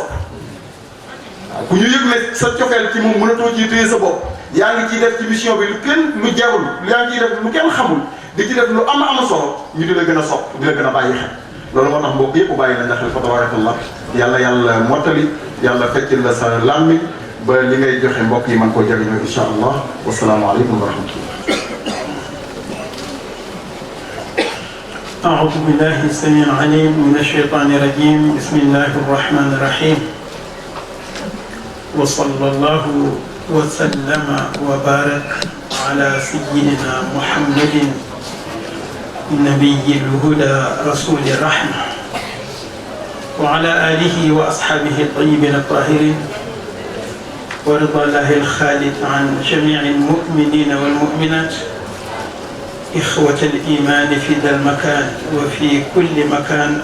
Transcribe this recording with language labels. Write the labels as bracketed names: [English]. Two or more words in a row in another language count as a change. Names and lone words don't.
[Wolof] waaw ku ñu yëg ne sa cofeel ci moom mënatoo ciy téye sa bopp yaa ngi ciy def ci mission bi lu jarul yaa ngi ciy def lu kenn xamul di ci def lu am solo ñu di la gën a sopp di la gën a bàyyi xel. loolu moo tax mbokk yëpp bàyyi nañ la xel fa tabarakallah yàlla mottali yàlla feccil la sa làmmiñ ba li ngay joxe mbokk yi mën koo jëriñoo [Arabic] إن شاء الله والسلام عليكم ورحمة الله. أعوذ بالله السميع العليم من الشيطان الرجيم بسم الله الرحمن الرحيم وصلى الله وسلم وبارك على سيدنا محمد نبي الهدى رسول الرحمة وعلى آله وأصحابه الطيبين الطاهرين ورضا الله الخالد عن جميع المؤمنين والمؤمنات إخوة الإيمان في ذا المكان وفي كل مكان.